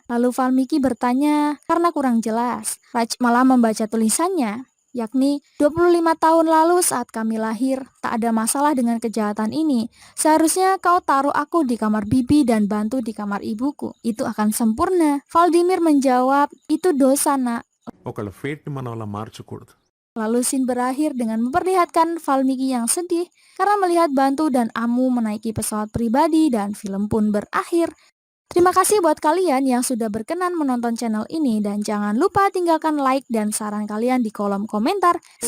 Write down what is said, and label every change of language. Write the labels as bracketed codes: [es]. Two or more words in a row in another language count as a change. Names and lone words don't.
[id] Lalu Valmiki bertanya karena kurang jelas. Raj malah membaca tulisannya, yakni 25 tahun lalu saat kami lahir, tak ada masalah dengan kejahatan ini. Seharusnya kau taruh aku di kamar bibi dan Bantu di kamar ibuku. Itu akan sempurna. Valdimir menjawab, itu dosa nak. [te] ఒకళ్ళ ఫేట్ ని మనం అలా మార్చకూడదు. [id] Lalu scene berakhir dengan memperlihatkan Valmiki yang sedih karena melihat Bantu dan Amu menaiki pesawat pribadi dan film pun berakhir. Terima kasih buat kalian yang sudah berkenan menonton channel ini dan jangan lupa tinggalkan like dan saran kalian di kolom komentar.